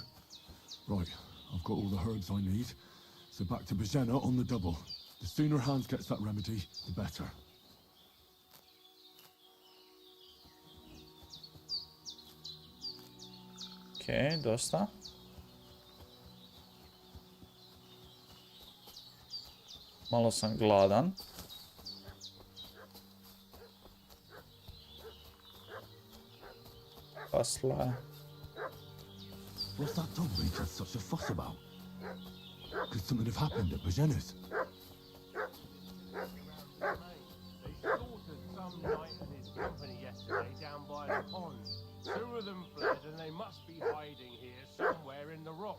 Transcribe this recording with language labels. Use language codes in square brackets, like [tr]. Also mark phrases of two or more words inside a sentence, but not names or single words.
[en] Right, I've got all the herbs I need. So back to Bajena on the double. The sooner Hans gets that remedy, the better. [hr] Okej, dosta. Malo sam gladan. Pasla. [en] What's that dog making such a fuss about? Could something have happened at Bajena's? They slaughtered some knight and his company yesterday down by the pond. 2 of them fled and they must be hiding here somewhere in the rocks.